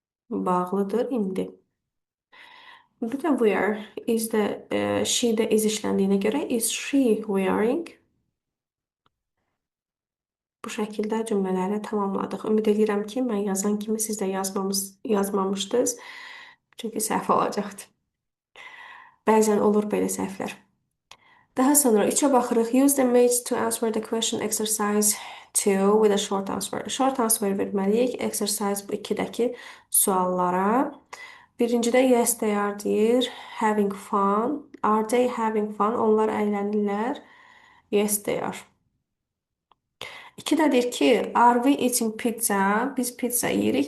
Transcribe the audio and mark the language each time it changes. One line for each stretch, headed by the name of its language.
Azerbaijani: Bağlıdır indi. Bir də wear is the she də is işləndiyinə görə
English: is she wearing?
Azerbaijani: Bu şəkildə cümlələri tamamladıq. Ümid edirəm ki, mən yazan kimi siz də yazmamışdınız. Çünki səhv olacaqdı. Bəzən olur belə səhvlər. Daha sonra 3-ə baxırıq.
English: Use the mates to answer the question exercise 2 with a short answer.
Azerbaijani: Short answer verməliyik. Exercise 2-dəki suallara. Birincidə
English: yes they are
Azerbaijani: deyir.
English: Having fun. Are they having fun?
Azerbaijani: Onlar əylənirlər.
English: Yes they are.
Azerbaijani: 2-də deyir ki,
English: are we eating pizza?
Azerbaijani: Biz pizza yeyirik.